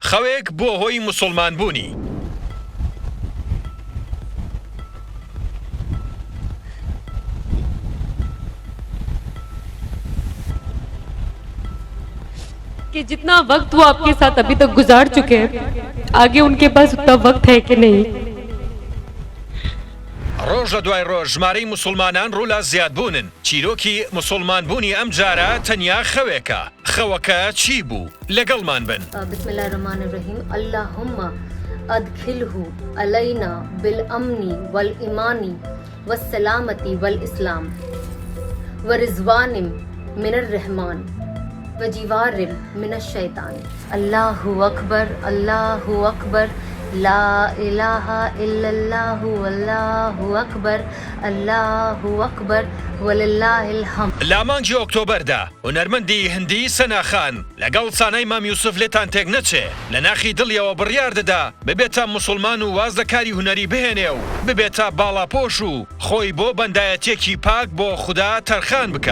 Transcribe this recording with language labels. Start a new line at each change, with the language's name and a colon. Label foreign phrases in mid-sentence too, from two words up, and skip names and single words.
Central Kurdish: خەوێک بۆ هۆی موسڵمان بوونی.
Hindi: कि जितना वक्त वो आपके साथ अभी तक गुजार चुके हैं आगे उनके पास उतना वक्त है कि नहीं.
Central Kurdish: ڕۆژ لە دوای ڕۆژ ژمارەی موسڵمانان ڕوو لە زیادبوونن. چیرۆکی موسڵمان بوونی ئەم جارە تەنیا خەوێکە. خەوەکە چی بوو؟ لەگەڵمان بن.
Arabic: بسم الله الرحمن الرحیم اللهم ادخله علينا بالامن والايمان والسلامة والاسلام ورضوان من الرحمن وجوار من الشیطان. الله اکبر الله اکبر لا اله الا الله والله اکبر الله اکبر ولله الحمد.
Central Kurdish: لە مانگی ئۆکتۆبەردا هونەرمەندی هەندی سەناخان لەگەڵ چانەی مام یوسف لێتان تێک نەچێ لە ناخی دڵیەوە بڕیار دەدا ببێتە موسڵمان و واز لە کاری هونەری بهێنێ و ببێتە باڵاپۆش و خۆی بۆ بەندایەتێکی پاک بۆ خوددا تەرخان بکە.